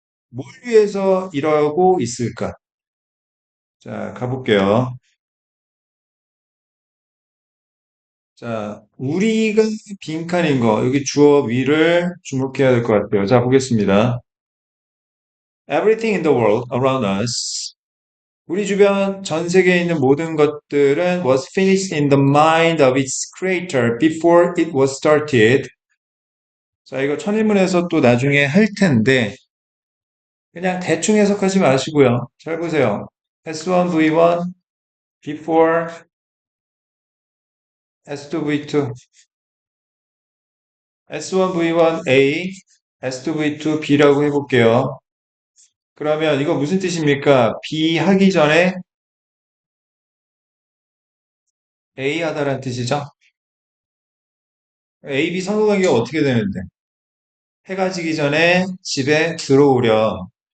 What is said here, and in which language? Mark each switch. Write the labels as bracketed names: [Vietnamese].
[Korean] 뭘 위해서 이러고 있을까? 자, 가볼게요. 자, 우리가 빈칸인 거, 여기 주어 위를 주목해야 될 것 같아요. 자, 보겠습니다. [English] Everything in the world around us. [Korean] 우리 주변 전 세계에 있는 모든 것들은 [English] was finished in the mind of its creator before it was started. [Korean] 자, 이거 천일문에서 또 나중에 할 텐데, 그냥 대충 해석하지 마시고요. 잘 보세요. S1, V1, before, S2, V2, S1, V1, A, S2, V2, B라고 해볼게요. 그러면 이거 무슨 뜻입니까? B 하기 전에 A 하다라는 뜻이죠? A, B 상호관계가 어떻게 되는데? 해가 지기 전에 집에 들어오렴.